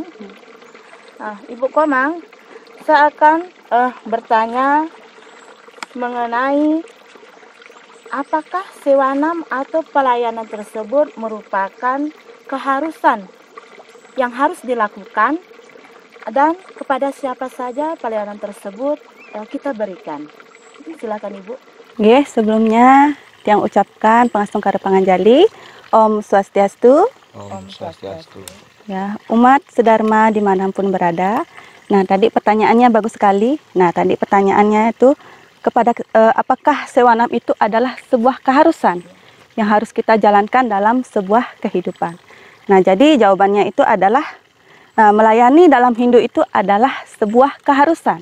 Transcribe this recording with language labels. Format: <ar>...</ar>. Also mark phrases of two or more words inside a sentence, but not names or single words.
<id>Nah, Ibu Komang, saya akan bertanya mengenai apakah sewanam atau pelayanan tersebut merupakan keharusan yang harus dilakukan dan kepada siapa saja pelayanan tersebut kita berikan. Silakan Ibu. Nggih, sebelumnya tiang ucapkan</id> <ban>pangastung karo panganjali, Om Swastiastu. Om Swastiastu.</ban> <id>Ya, umat sedharma dimanapun berada. Nah, tadi pertanyaannya bagus sekali. Nah, tadi pertanyaannya itu kepada apakah sewanam itu adalah sebuah keharusan yang harus kita jalankan dalam sebuah kehidupan. Nah, jadi jawabannya itu adalah melayani dalam Hindu itu adalah sebuah keharusan.</id>